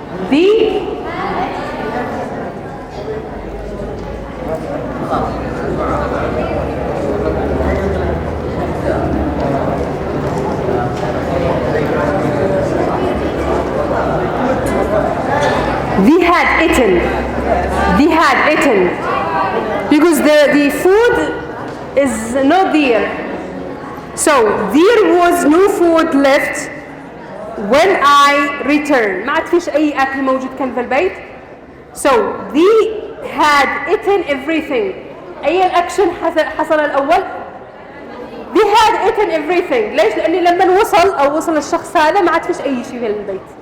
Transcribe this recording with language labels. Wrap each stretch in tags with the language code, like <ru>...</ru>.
<en>The they had eaten. They had eaten. Because the food is not there. So there was no food left when I returned.</en> <ar>ما عاد فيش أي أكل موجود كان في البيت.</ar> <en>So they had eaten everything.</en> <ar>أي الأكشن حصل الأول؟</ar> <en>They had eaten everything.</en> <ar>ليش؟ لأني لما وصل الشخص هذا ما عاد فيش أي شيء في البيت.</ar>